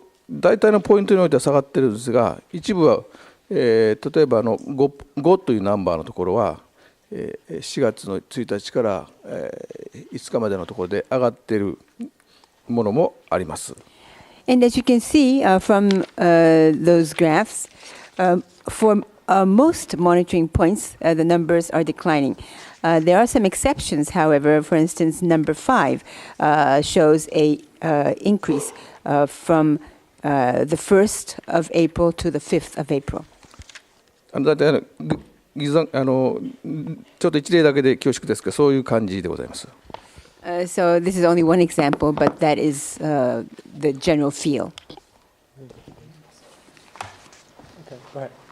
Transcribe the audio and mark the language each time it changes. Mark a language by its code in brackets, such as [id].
[ja] 大体のポイントにおいては下がっているんですが、一部は、例えば5というナンバーのところは、4月の1日から、5日までのところで上がっているものもあります。 [en] And as you can see from those graphs, for most monitoring points, the numbers are declining. There are some exceptions, however. For instance, number 5 shows a increase from the 1st of April to the 5th of April. [ja] だいたいちょっと一例だけで恐縮ですが、そういう感じでございます。 [en] So this is only one example, but that is the general feel. Okay, go ahead.